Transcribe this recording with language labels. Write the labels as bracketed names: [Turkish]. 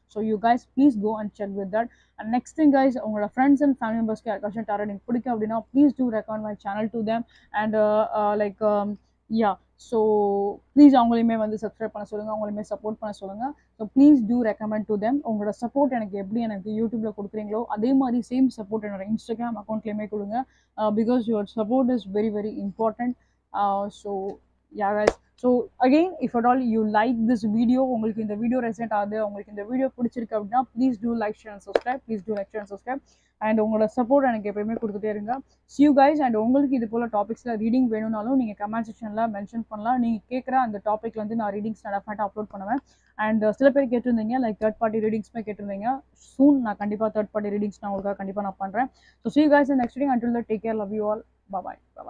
[English] So you guys please go and check with that. And next thing guys, [Tamil] உங்களோட friends and family மெம்பர்ஸ்க்கு யாருக்காச்சும் tarot reading பிடிக்கும் அப்படின்னா [English] Please do recommend my channel to them. [Tamil] And like yeah, so please அவங்களையுமே வந்து subscribe பண்ண சொல்லுங்கள், அவங்களையுமே support பண்ண சொல்லுங்கள். [English] So please do recommend to them. [Tamil] உங்களோட சப்போர்ட் எனக்கு எப்படி எனக்கு யூடியூப்பில் கொடுக்குறீங்களோ அதே மாதிரி சேம் சப்போர்ட் என்னோட இன்ஸ்டாகிராம் அக்கௌண்ட்லேயுமே கொடுங்க. [English] Because your support is very very important. So yeah guys, so again, if at all you like this video, [Tamil] உங்களுக்கு இந்த வீடியோ ரெசனேட் ஆகுது, உங்களுக்கு இந்த வீடியோ பிடிச்சிருக்கு அப்படின்னா [English] Please do like, share and subscribe. Please do like, share and subscribe. [Tamil] And உங்களோட support எனக்கு எப்பயுமே கொடுத்துட்டே இருங்க. [English] see you guys. [Tamil] அண்ட் உங்களுக்கு இது போல் டாபிக்ஸில் ரீடிங் வேணும்னாலும் நீங்கள் கமெண்ட் செக்ஷனில் மென்ஷன் பண்ணலாம். நீங்கள் கேட்குற அந்த டாப்பிக்ல வந்து நான் ரீடிங்ஸ் நான் டெஃபினட்டாக அப்லோட் பண்ணுவேன். அண்ட் சில பேர் கேட்டிருந்தீங்க லைக் தேர்ட் பார்ட்டி ரீடிங்ஸ்மே கேட்டிருந்தீங்க. சூன் நான் கண்டிப்பாக தேர்ட் பார்ட்டி ரீடிங்ஸ் நான் உங்களுக்காக கண்டிப்பாக நான் பண்ணுறேன். [English] So see you guys in the next reading. Until then, take care, love you all. Bye bye.